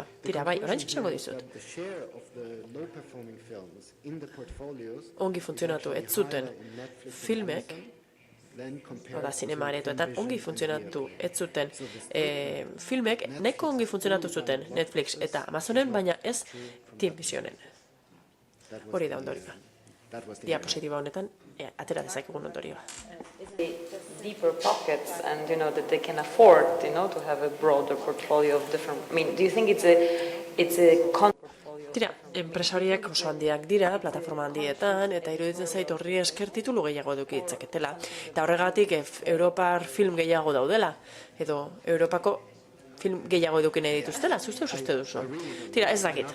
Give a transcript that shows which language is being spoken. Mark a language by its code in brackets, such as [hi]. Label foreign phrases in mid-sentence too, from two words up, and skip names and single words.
[eu] Tira, bai, orain esango dizut. Ongi funtzionatu ez zuten filmek, oda, zinema aretoetan ongi funtzionatu ez zuten filmek, nahiko ongi funtzionatu zuten Netflix eta Amazonen, baina ez Tenvisionen. Hori da ondorioa. Diapositiba honetan, atera dezakegun ondorioa. [en] Deeper pockets and that they can afford to have a broader portfolio of different, do you think it's a [eu] Tira, enpresa horiek oso handiak dira, plataforma handietan, eta iruditzen zait horri esker titulu gehiago eduki ditzaketela. Eta horregatik Europar film gehiago daudela, edo Europako film gehiago eduki nahi dituztela, uste duzu. Tira, ez dakit.